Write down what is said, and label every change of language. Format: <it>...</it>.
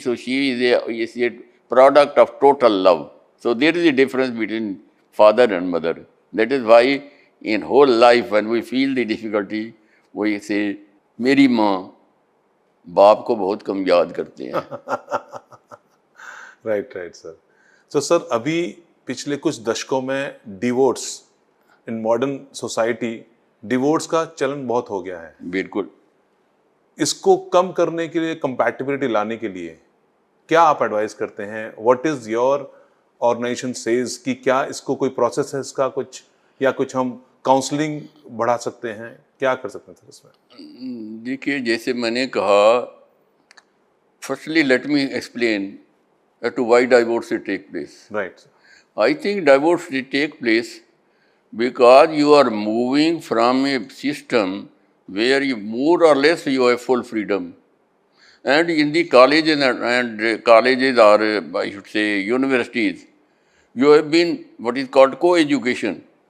<en>So she is a product of total love. So there is a difference between father and mother. That is why in whole life when we feel the difficulty, we say,</en> <hi>मेरी माँ बाप को बहुत कम याद करते हैं. Right right sir. तो sir अभी पिछले कुछ दशकों में</hi> <en>divorce in modern society,</en> <hi>divorce का चलन बहुत हो गया है. बिल्कुल. इसको कम करने के लिए, कंपैटिबिलिटी लाने के लिए क्या आप एडवाइस करते हैं?</hi> <en>what is your organisation says</en> <hi>कि क्या इसको कोई प्रोसेस है इसका कुछ, या कुछ हम काउंसलिंग बढ़ा सकते हैं, क्या कर सकते हैं इसमें? देखिए, जैसे मैंने कहा,</hi> <en>Firstly let me explain to why divorce will take place. Right. I think divorce will take place because you are moving from a system where you more or less you have full freedom. And in the colleges and colleges or I should say universities, you have been what is called co-education.</en>